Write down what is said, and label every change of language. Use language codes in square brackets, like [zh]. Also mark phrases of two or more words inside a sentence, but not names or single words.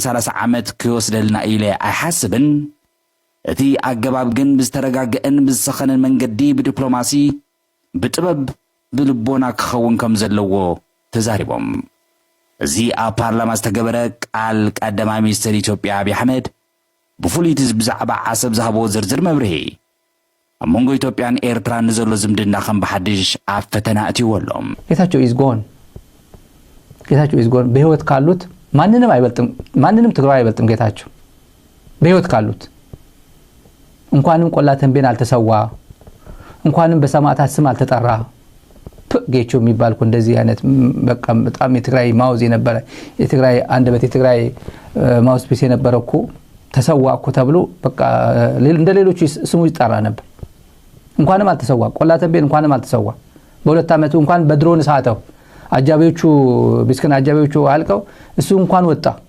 [ti] 30 ዓመት ክወስደልና ኢለ ኣይሓስብን። እቲ ኣገባብ ግን ብዝተረጋግአን ብዝሰኸነን መንገዲ ብዲፕሎማሲ ብጥበብ ብልቦና ክኸውን ከም ዘለዎ ተዛሪቦም። እዚ ኣብ ፓርላማ ዝተገበረ ቃል ቀዳማይ ሚኒስትር ኢትዮጵያ አብይ አሕመድ ብፍሉይ ብዛዕባ ዓሰብ ዝሃቦ ዝርዝር መብርሂ ኣብ መንጎ ኢትዮጵያን ኤርትራን ንዘሎ ዝምድና ከም ብሓድሽ ኣብ ፈተና እትይዎ ኣሎም። [am] ጌታቸው [en] is gone [am] በህይወት ካሉት ማንንም አይበልጥም፣ ማንንም ትግራይ አይበልጥም። ጌታቸው በህይወት ካሉት እንኳንም ቆላ ተንቤን አልተሰዋ፣ እንኳንም በሰማዕታት ስም አልተጠራ። ጌቾ የሚባል እኮ እንደዚህ አይነት በቃ በጣም የትግራይ ማውዝ የነበረ የትግራይ አንደበት የትግራይ [en] mouth piece [am] የነበረ እኮ ተሰዋ እኮ ተብሎ በቃ እንደ ሌሎች ስሙ ይጠራ ነበር። እንኳንም አልተሰዋ፣ ቆላ ተንቤን እንኳንም አልተሰዋ። በሁለት ዓመቱ እንኳን በድሮን ሳተው አጃቢዎቹ ቢስከን አጃቢዎቹ አልቀው እሱ እንኳን ወጣ